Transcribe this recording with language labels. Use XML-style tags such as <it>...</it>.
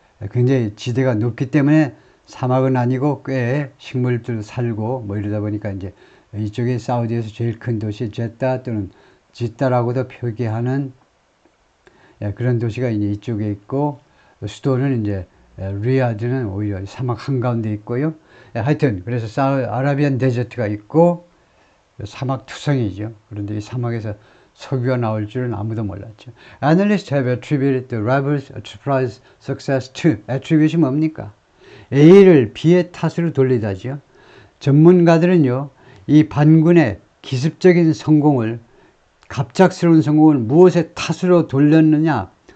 <ko>굉장히 지대가 높기 때문에 사막은 아니고 꽤 식물들 살고 뭐 이러다 보니까 이제 이쪽에 사우디에서 제일 큰 도시 제타 또는 지타라고도 표기하는 그런 도시가 이제 이쪽에 있고, 수도는 이제 리야드는 오히려 사막 한가운데 있고요. 하여튼 그래서 아라비안 데저트가 있고 사막 투성이죠. 그런데 이 사막에서 석유가 나올 줄은 아무도 몰랐죠.</ko> <en>Analysts have attributed the rebels' surprise success to.</en> <ko>attribute이 뭡니까? A를 B의 탓으로 돌리다죠. 전문가들은요, 이 반군의 기습적인 성공을, 갑작스러운 성공을 무엇의 탓으로 돌렸느냐?</ko>